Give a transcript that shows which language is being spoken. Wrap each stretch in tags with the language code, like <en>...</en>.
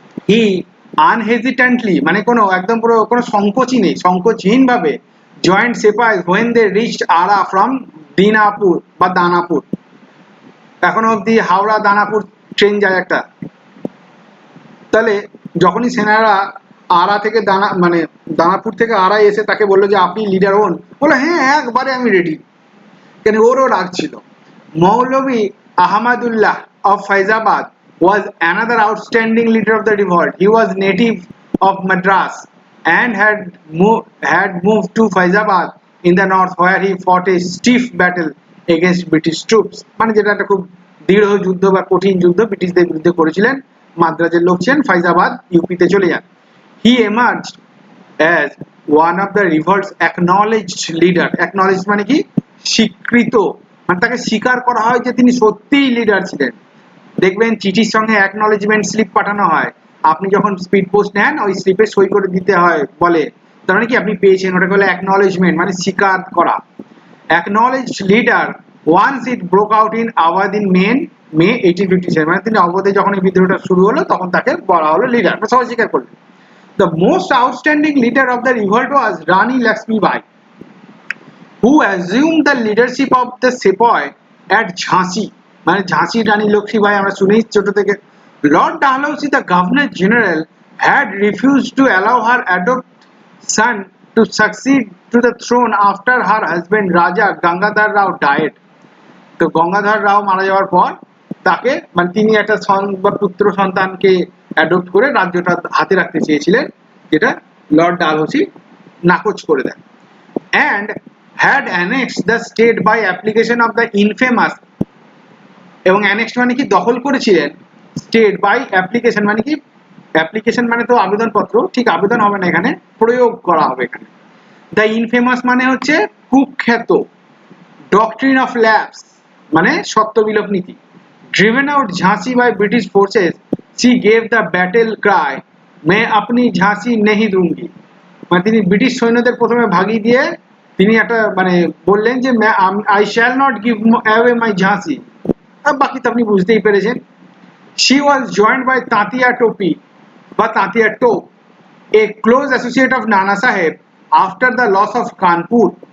<en>he unhesitantly</en> <bn>মানে কোনো একদম পুরো কোনো সংকোচই নেই, সংকোচহীন ভাবে</bn> <en>Joined sepoys when they reached Arrah from Dinapur বা দানাপুর।</en> <bn>এখনো অব্দি হাওড়া দানাপুর ট্রেন যায় একটা। তাহলে যখনই সেনারা আরা থেকে মানে দানাপুর থেকে আরায় এসে তাকে বললো যে আপনি লিডার হন, বলে হ্যাঁ একবারে আমি রেডি। কেন ওরও রাগ ছিল।</bn> <en>Maulvi Ahmadullah of Faizabad was another outstanding leader of the revolt. He was native of Madras and had moved to Faizabad in the north, where he fought a stiff battle against British troops.</en> <bn>মানে যেটা একটা খুব দৃঢ় যুদ্ধ বা কঠিন যুদ্ধ ব্রিটিশদের বিরুদ্ধে করেছিলেন। মাদ্রাজের লোক ছিলেন, ফাইজাবাদ ইউপিতে চলে যান।</bn> <en>He emerged as one of the revolt's acknowledged leader.</en> <bn>Acknowledged মানে কি? স্বীকৃত, মানে তাকে স্বীকার করা হয় যে তিনি সত্যিই লিডার ছিলেন। দেখবেন চিঠির সঙ্গে অ্যাকনলেজমেন্ট স্লিপ পাঠানো হয়, আপনি যখন স্পিড পোস্ট নেন ওই স্লিপে সই করে দিতে হয় বলে, তার মানে কি আপনি পেয়েছেন, ওটাকে বলে অ্যাকনলেজমেন্ট, মানে স্বীকার করা।</bn> <en>acknowledged leader once it broke out in Awadh in May 1857,</en> <bn>মানে তিনি অবধে যখন এই বিদ্রোহটা শুরু হলো তখন তাকে বলা হলো লিডার, সবাই স্বীকার করলেন।</bn> <en>The most outstanding leader of the revolt was Rani Lakshmibai, who assumed the leadership of the sepoy at Jhansi.</en> <bn>মানে ঝাঁসি রানী লক্ষ্মীবাই আমরা শুনেই ছোট থেকে।</bn> <en>Lord Dalhousie, the Governor General, had refused to allow her adopted son to succeed to the throne after her husband Raja Gangadhar Rao died.</en> <bn>তো গঙ্গাধর রাও মারা যাওয়ার পর তাকে মানে তিনি একটা পুত্র সন্তানকে অ্যাডপ্ট করে রাজ্যটা হাতে রাখতে চেয়েছিলেন, যেটা লর্ড ডালহৌসি নাকচ করে দেন।</bn> <en>and had annexed the state by application of the infamous</en> <bn>এবং অ্যানেক্সড মানে কি দখল করেছিলেন</bn> <en>state by application</en> <bn>মানে কি অ্যাপ্লিকেশন মানে তো আবেদনপত্র ঠিক আবেদন হবে না এখানে প্রয়োগ করা হবে এখানে দ্য ইনফেমাস মানে হচ্ছে কুখ্যাত</bn> <en>doctrine of lapse</en> <bn>মানে সত্য বিলোপ নীতি</bn> <en>driven out</en> <bn>ঝাঁসি by British forces she gave the battle cry</bn> <hi>मैं अपनी ঝাঁসি नहीं दूंगी</hi> <bn>মানে তিনি ব্রিটিশ সৈন্যদের প্রথমে ভাগিয়ে দিয়ে তিনি একটা মানে বললেন যে</bn> <en>I shall not give away my ঝাঁসি</en> <bn>আর বাকি তো আপনি বুঝতেই পেরেছেন</bn> <en>she was joined by</en> <bn>তাঁতিয়া টোপি বা তাঁতিয়া টোপ</bn> <en>a close associate of নানা সাহেব after the loss of Kanpur</en>